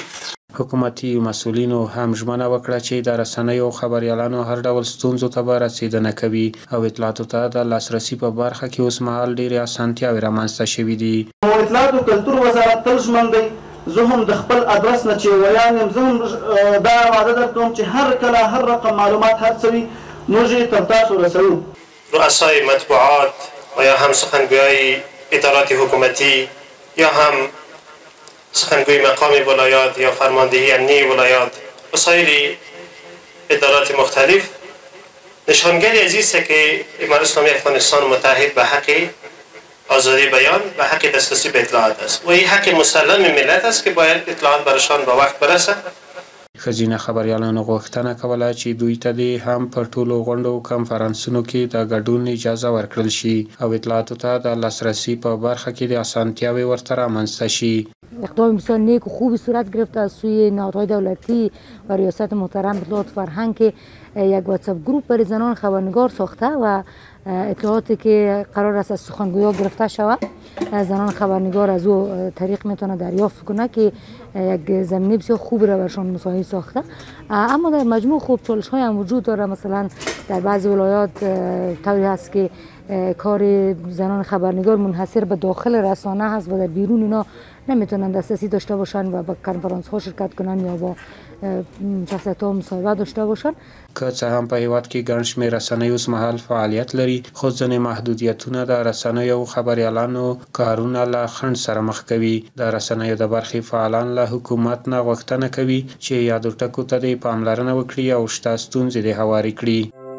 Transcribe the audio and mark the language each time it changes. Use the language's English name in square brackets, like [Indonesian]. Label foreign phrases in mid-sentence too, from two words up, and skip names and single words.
[Pashto] حکومتي مسؤلینو هم ژمنه وکړه چې د رسنیو او خبریالانو هر ډول ستونزو ته به رسیدنه کوي او اطلاعاتو ته د لاسرسي په برخه کې اوس مهال ډېرې اسانتیاوې رامنځته شوي دي. اطلاعاتو کلتور وزارت تل ژمن دی. زه هم د خپل ادرس نه چې ویان یم، زه هم دا وعده درکوم چې هر کله هر رقم معلومات هر څه وي موږ یې تر تاسو رسوو. [Persian] رؤسای مطبوعات و یا هم سخنگویای ادارات حکومتی یا هم سخنگوی مقام ولایات یا فرماندهی امنی ولایات و سایر ادارات مختلف نشانگری از است که امارت اسلامی افغانستان متحد به حق آزادی بیان و حق دسترسی به اطلاعات است و این حق مسلم ملت است که باید اطلاعات برشان به وقت برسه. [Pashto] ښځینه خبریالانو غوښتنه کوله چې دوی ته دې هم په ټولو غونډو او کنفرانسونو کې د ګډون اجازه ورکړل شي او اطلاعاتو ته د لاسرسی په برخه کې د اسانتیاوې ورته رامنځته شي. [Persian] اقدام بسیار نیک و خوبی صورت گرفته از سوی نهادهای دولتی و ریاست محترم اطلاعات فرهنگ که یک واتساپ گروپ برای زنان خبرنگار ساخته و اطلاعاتی که قرار است از سخنگویا گرفته شود زنان خبرنگار از او طریق میتونه دریافت کنه که یک زمینه بسیار خوب را برشان مساعد ساخته. اما در مجموع خوب چالش های هم وجود داره. مثلا در بعضی ولایات طوری هست که کار زنان خبرنگار منحصر به داخل رسانه هست و در بیرون اینا نمیتونن دسترسی داشته باشن و با کنفرانس ها شرکت کنن یا با شخصیت ها مصاحبه داشته باشن. [Pashto] که څه هم په هیواد کې ګڼ شمېر رسنۍ اوس مهال فعالیت لري، خو ځینې محدودیتونه د رسنیو او خبریالانو کارونه له خنډ سره مخ کوي. د رسنیو د برخې فعالان له حکومت نه غوښتنه کوي چې یادو ټکو ته دې پاملرنه وکړي او شته ستونزې دې هوارې کړي.